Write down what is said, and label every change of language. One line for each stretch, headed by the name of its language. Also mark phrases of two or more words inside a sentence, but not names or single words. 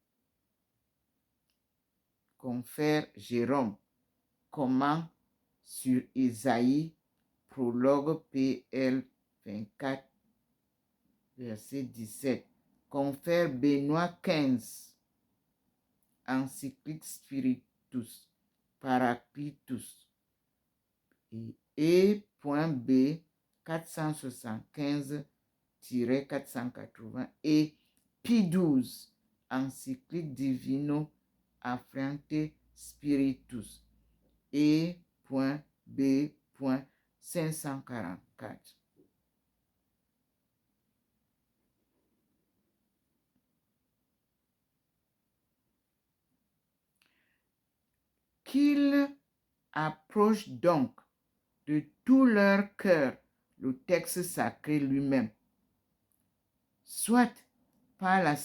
French: Confère Jérôme, comment sur Isaïe, prologue PL 24, verset 17. Confère Benoît 15, encyclique Spiritus, Paraclitus. Et E.B 475-480 et Pie XII, encyclique Divino Affrante Spiritus, E.B 544. Qu'ils approchent donc de tout leur cœur le texte sacré lui-même, soit par la